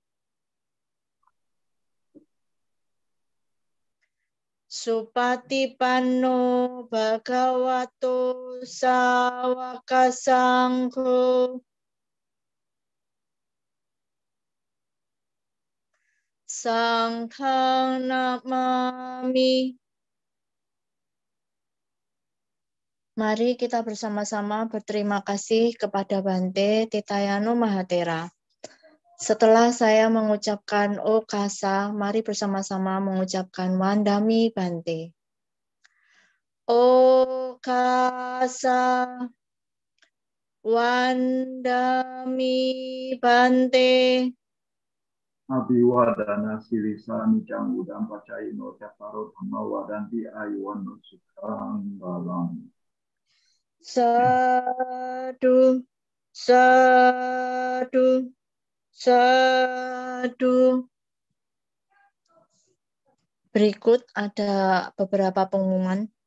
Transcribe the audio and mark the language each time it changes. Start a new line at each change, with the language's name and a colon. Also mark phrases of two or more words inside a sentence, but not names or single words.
Pali: Supatipanno Bhagavato Sawaka Sangho. Sanghang namami.
Indonesian: Mari kita bersama-sama berterima kasih kepada Bante Titayano Mahatera. Setelah saya mengucapkan
Pali: O Kasa,
Indonesian: mari bersama-sama mengucapkan
Pali: Wandami Bante. O Kasa, Wandami Bante. Abhiwadana silisa nicang udam pacaino caparo dhamma wadanti ayuwano sukhang balang. Sadu, sadu, sadu.
Indonesian: Berikut ada beberapa pengumuman.